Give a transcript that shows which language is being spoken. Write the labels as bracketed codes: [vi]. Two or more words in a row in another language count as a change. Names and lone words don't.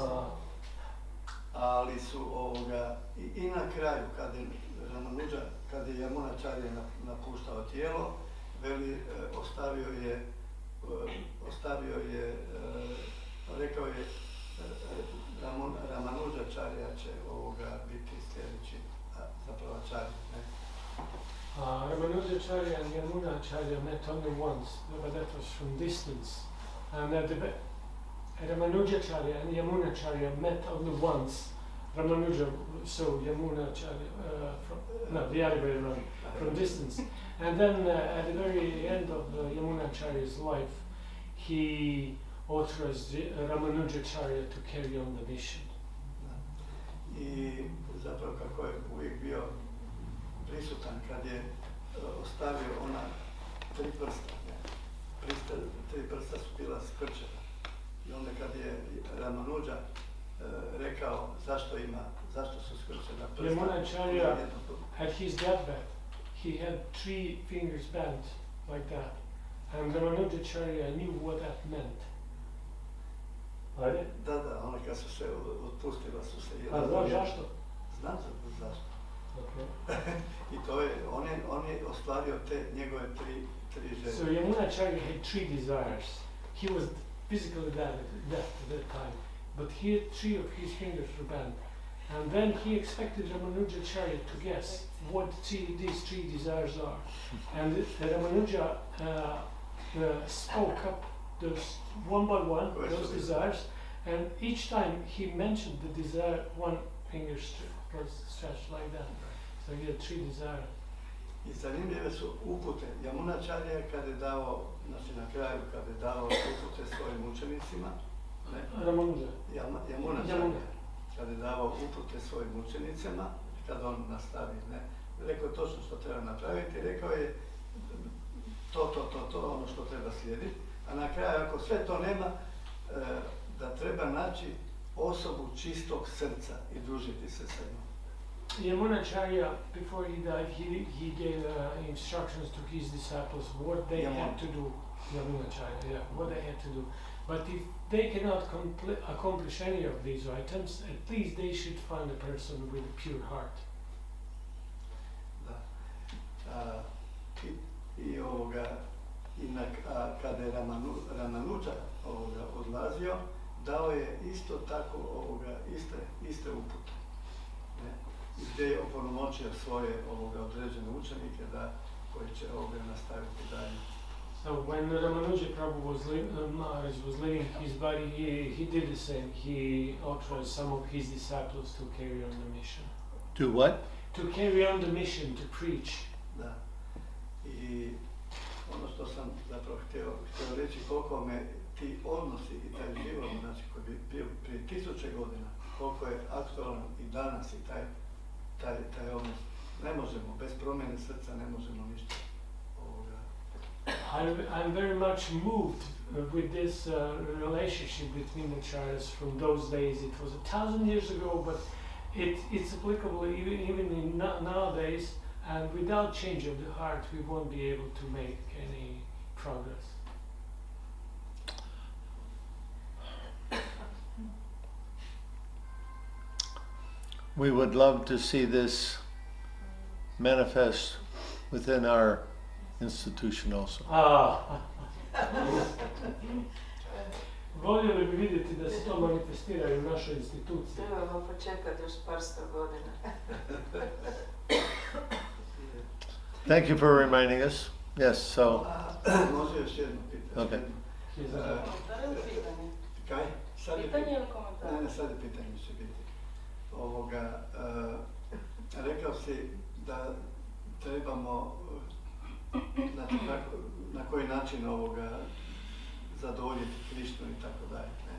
[hr] Ali su i na kraju, kad je Yamunacharya napuštao tijelo, veli, rekao je Ramanujacharya će biti sljedeći, zapravo acharya, ne? [en] Ramanujacharya and Yamunacharya met only once, but that was from distance. And Ramanujacharya and Yamunacharya met only once. Ramanuja, so Yamunacharya, the other way around, from distance. And then at the very end of Yamunacharya's life, he authorized Ramanujacharya to carry on the mission. [hr] I zapravo kako je uvijek bio prisutan kad je ostavio ona tri prsta. Tri prsta su bila skrčena. I onda kad je Ramanuja rekao zašto su skrčena prsta. [en] Yamunacharya, at his deathbed, he had 3 fingers bent like that. And Ramanujacharya knew what that meant. [hr] Da, ona kad su se otpustila su se jedan. A znaš zašto? Znam zašto. Okay. I to je, on je ostvario te njegove tri želje. [en] So Yamunacharya had 3 desires. He was physically dead at that time, but he had 3 of his fingers were bent. And then he expected Ramanujacharya to guess what these 3 desires are. And Ramanuja spoke up those one by one, those desires, and each time he mentioned the desire, one finger was stretched like that. So he had 3 desires. [hr] I zanimljive su upute. Yamunacharya kad je dao, znači na kraju kad je dao upute svojim učenicima, Ramanuja. Yamunacharya kad je dao upute svojim učenicima, kad on nastavi, rekao je točno što treba napraviti, rekao je to, ono što treba slijediti, a na kraju ako sve to nema, da treba naći osobu čistog srca i družiti se sa njom. [en] Yamunacharya, before he died, he gave instructions to his disciples what they had to do. Yamunacharya, what they had to do. But if they cannot accomplish any of these items, at least they should find a person with a pure heart. [hr] Da. Kada je Ramanuja odlazio, dao je isto tako iste upute. Gdje je opunomoćio svoje određene učenike koji će nastaviti dalje. [en] So when Ramanuja Prabhu was leaving his body, he did the same. He authorized some of his disciples to carry on the mission. To what? To carry on the mission, to preach. [hr] Da. I ono što sam zapravo htio reći, koliko me ti odnosi i taj život, znači koji bi bio prije 1000 godina, koliko je aktualan i danas i taj odnos. Ne možemo, bez promjene srca ne možemo ništa ovoga. [en] I'm very much moved with this relationship between the acharyas from those days. It was 1,000 years ago, but it's applicable even in nowadays, and without change of the heart we won't be able to make any progress. We would love to see this manifest within our institution also. [hr] Voljeli bi vidjeti da se to manifestira i u našoj instituciji. Trebamo počekati još par sto godina. [en] Thank you for reminding us. Yes, so. [hr] Može još jedno pitanje. Okay. Komentar ili pitanje? Kaj? Pitanje ili komentar? Ne, sad je pitanje će biti. Rekao si da trebamo, znači na koji način zadovoljiti Krišnu i tako dalje.